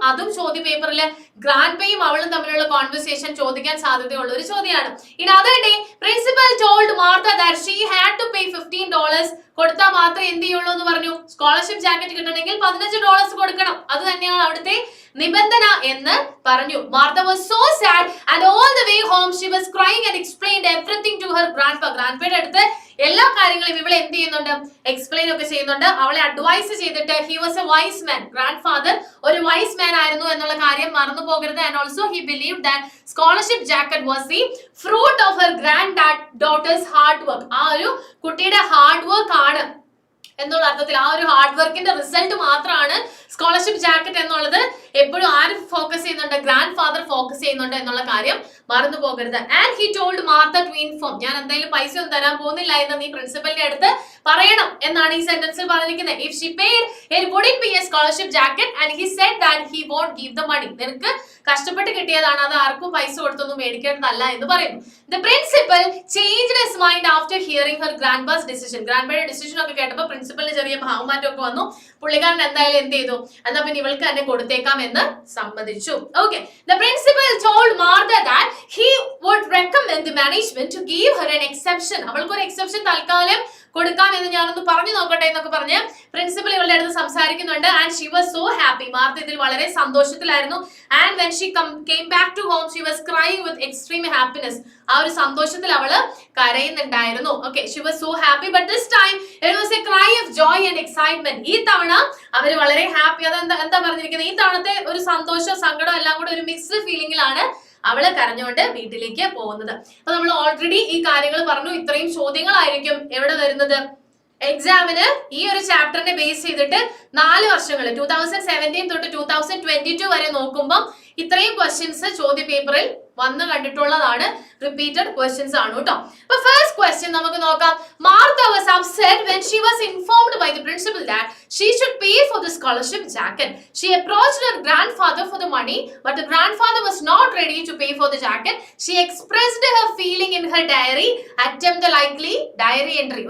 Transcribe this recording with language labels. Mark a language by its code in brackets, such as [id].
[ml] അതും ചോദ്യ പേപ്പറിൽ ഗ്രാൻഡ് പേയും അവളും തമ്മിലുള്ള കോൺവെർസേഷൻ ചോദിക്കാൻ സാധ്യതയുള്ള ഒരു ചോദ്യമാണ്. ഇനി അതേ day [en] principal told Martha that she had to pay [ml] $15 കൊടുത്താൽ മാത്രമേ എന്ത് ചെയ്യുള്ളൂ എന്ന് പറഞ്ഞു. സ്കോളർഷിപ്പ് ജാക്കറ്റ് കിട്ടണമെങ്കിൽ $15 കൊടുക്കണം. അത് തന്നെയാണ് അവിടുത്തെ നിബന്ധന എന്ന് പറഞ്ഞു. [en] Martha was so sad and all the way home she was crying and explained everything to her grandpa. [ml] ഗ്രാൻഡ്പയുടെ അടുത്ത് എല്ലാ കാര്യങ്ങളും ഇവളെ എന്ത് ചെയ്യുന്നുണ്ട്, എക്സ്പ്ലെയിൻ ഒക്കെ ചെയ്യുന്നുണ്ട്. അവളെ അഡ്വൈസ് ചെയ്തിട്ട് [en] he was a wise man. [ml] Grand father ഒരു വൈസ് മാൻ ആയിരുന്നു എന്നുള്ള കാര്യം മറന്നു പോകരുത്. [en] And also he believed that scholarship jacket was the fruit of her granddaughter's hard work. [ml] ആ ഒരു കുട്ടിയുടെ ഹാർഡ് വർക്ക് ആണ് എന്നുള്ള അർത്ഥത്തിൽ, ആ ഒരു ഹാർഡ് വർക്കിന്റെ റിസൾട്ട് മാത്രമാണ് സ്കോളർഷിപ്പ് ജാക്കറ്റ് എന്നുള്ളത്. എപ്പോഴും ആര് ഫോക്കസ് ചെയ്യുന്നുണ്ട്, ഗ്രാൻഡ് ഫാദർ ഫോക്കസ് ചെയ്യുന്നുണ്ട് എന്നുള്ള കാര്യം മറന്നു പോകരുത്. [en] and he told Martha to inform, [ml] ഞാൻ എന്തായാലും പൈസ ഒന്നും തരാൻ പോകുന്നില്ല എന്ന് നീ പ്രിൻസിപ്പലിന്റെ അടുത്ത് പറയണം എന്നാണ് ഈ സെന്റൻസിൽ പറഞ്ഞിരിക്കുന്നത്. [en] If she paid it wouldn't be a scholarship jacket and he said that he won't give the money. [ml] നിനക്ക് കഷ്ടപ്പെട്ട് കിട്ടിയതാണ്, അത് ആർക്കും പൈസ കൊടുത്തൊന്നും മേടിക്കേണ്ടതല്ല എന്ന് പറയുന്നു. [en] The principal changed his mind after hearing her grandpa's decision. [ml] ഗ്രാൻഡ്പയുടെ decision ഒക്കെ കേട്ടപ്പോൾ പ്രിൻസിപ്പലിന് ചെറിയ ഭാവമാറ്റം ഒക്കെ വന്നു. പുള്ളിക്കാരൻ എന്തായാലും എന്ത് ചെയ്തു, എന്നാ പിന്നെ ഇവൾക്ക് തന്നെ കൊടുത്തേക്കാം എന്ന് സമ്മതിച്ചു. [en] Okay, the principal told Martha that he would recommend the management to give her an exception. [ml] അവൾക്ക് ഒരു എക്സെപ്ഷൻ തൽക്കാലം കൊടുക്കാം എന്ന് ഞാനൊന്ന് പറഞ്ഞു നോക്കട്ടെ എന്നൊക്കെ പറഞ്ഞ് പ്രിൻസിപ്പൽ ഇവളുടെ അടുത്ത് സംസാരിക്കുന്നുണ്ട്. [en] And she was so happy. [ml] Martha ഇതിൽ വളരെ സന്തോഷത്തിലായിരുന്നു. [en] And when she came back to home she was crying with extreme happiness. [ml] ആ ഒരു സന്തോഷത്തിൽ അവള് കരയുന്നുണ്ടായിരുന്നു. [en] Okay, she was so happy, but this time it was a cry of joy and excitement. [ml] ഈ തവണ അവര് വളരെ ഹാപ്പി, എന്താ പറഞ്ഞിരിക്കുന്നത്, ഈ തവണത്തെ ഒരു സന്തോഷം സങ്കടം എല്ലാം കൂടെ ഒരു മിക്സ്ഡ് ഫീലിംഗിലാണ് അവള് കരഞ്ഞുകൊണ്ട് വീട്ടിലേക്ക് പോകുന്നത്. അപ്പൊ നമ്മൾ ഓൾറെഡി ഈ കാര്യങ്ങൾ പറഞ്ഞു. ഇത്രയും ചോദ്യങ്ങളായിരിക്കും എവിടെ വരുന്നത്, എക്സാമിന് ഈ ഒരു ചാപ്റ്ററിനെ ബേസ് ചെയ്തിട്ട് 4 വർഷങ്ങൾ 2017 തൊട്ട് 2022 വരെ നോക്കുമ്പോൾ ഇത്രയും ക്വസ്റ്റ്യൻസ് ചോദ്യ പേപ്പറിൽ വന്ന് കണ്ടിട്ടുള്ളതാണ്. റിപ്പീറ്റഡ് ക്വസ്റ്റ്യൻസ് ആണ് കേട്ടോ. അപ്പൊ ഫസ്റ്റ് ക്വസ്റ്റ്യൻ നമുക്ക് നോക്കാം. [en] Martha was upset when she was informed by the principal that she should pay for the scholarship jacket. She approached her grandfather for the money, but the grandfather was not ready to pay for the jacket. She expressed her feeling in her diary. Attempt the likely diary entry.